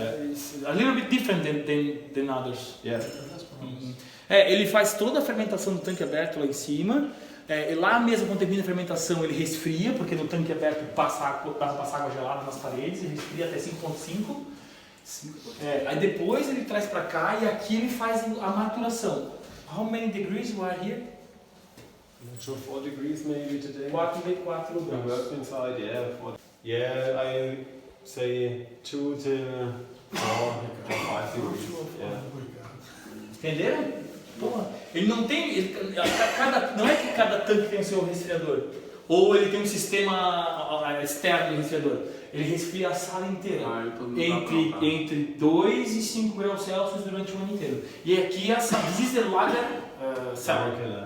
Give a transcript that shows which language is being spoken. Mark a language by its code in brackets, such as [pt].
[en] It's a little bit different than others. Yeah. [pt] Ele faz toda a fermentação no tanque aberto lá em cima. E lá mesmo, quando termina a fermentação, ele resfria, porque no tanque aberto passa água gelada nas paredes, ele resfria até 5.5. Aí depois ele traz para cá e aqui ele faz a maturação. [en] How many degrees we are here? So 4 degrees maybe today. [pt] 4 [en] We [pt] graus. [en] work inside, yeah. I say 2 to 4 or 5 degrees. Yeah. [pt] Entenderam? Porra, ele não tem. Não é que cada tanque tem o seu resfriador. Ou ele tem um sistema externo de resfriador. Ele resfria a sala inteira. Entre 2 e 5 graus Celsius durante o ano inteiro. E aqui a sala. [en] This is the lager cellar.